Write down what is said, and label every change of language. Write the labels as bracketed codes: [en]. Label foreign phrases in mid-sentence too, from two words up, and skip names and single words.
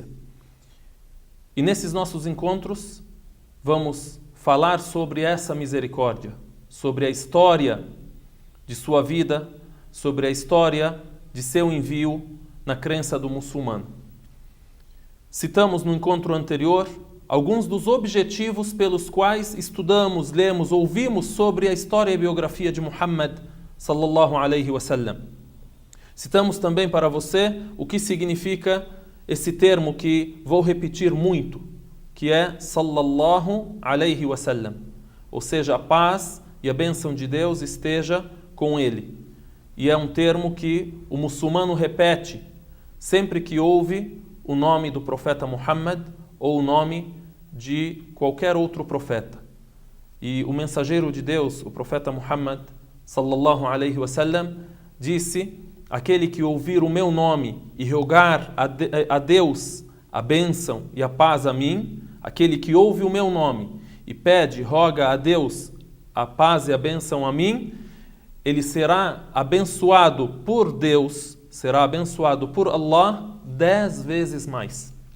[pt] E nesses nossos encontros, vamos falar sobre essa misericórdia, sobre a história de sua vida, sobre a história de seu envio na crença do muçulmano. Citamos no encontro anterior alguns dos objetivos pelos quais estudamos, lemos, ouvimos sobre a história e biografia de Muhammad [ar] صلى الله عليه وسلم. [pt] Citamos também para você o que significa esse termo que vou repetir muito, que é [ar] صلى الله عليه وسلم, [pt] ou seja, a paz e a bênção de Deus esteja com ele. E é um termo que o muçulmano repete sempre que ouve o nome do profeta Muhammad ou o nome de qualquer outro profeta. E o mensageiro de Deus, o profeta Muhammad [ar] صلى الله عليه وسلم, [pt] disse: aquele que ouvir o meu nome e rogar a Deus a bênção e a paz a mim, aquele que ouve o meu nome e pede, roga a Deus a paz e a bênção a mim, ele será abençoado por Deus, será abençoado por Allah 10 vezes mais.